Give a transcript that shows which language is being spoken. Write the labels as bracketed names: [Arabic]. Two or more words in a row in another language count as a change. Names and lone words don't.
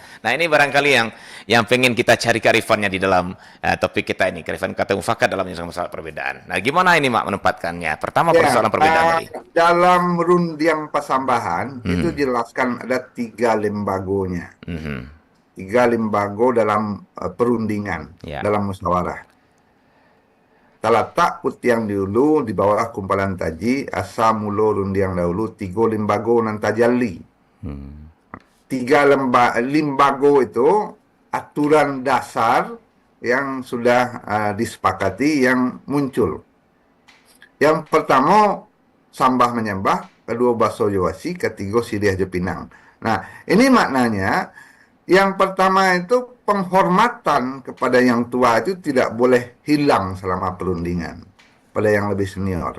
[Indonesian] Nah, ini barangkali yang pengen kita cari kearifannya di dalam topik kita ini, kearifan kata mufakat dalam menyelesaikan masalah perbedaan. Nah, gimana ini, Mak, menempatkannya? Pertama, Ya, persoalan perbedaan tadi. dalam [Minangkabau] rundiang pasambahan [Indonesian] itu Hmm. jelaskan ada tiga lembagonya, Mhm. tiga lembago dalam perundingan, Ya. dalam musyawarah. [Minangkabau] Talatak putiang dulu di bawah kumpalan taji, asa mulo rundiang dahulu, tiga lembago nan tajalli. Hmm. [Indonesian] Tiga lembago itu aturan dasar yang sudah disepakati yang muncul. Yang pertama, sambah menyembah, kedua [Minangkabau] baso jawasi, [Indonesian] ketiga [Minangkabau] siriah jepinang. [Indonesian] Nah, ini maknanya yang pertama itu penghormatan kepada yang tua itu tidak boleh hilang selama perundingan pada yang lebih senior.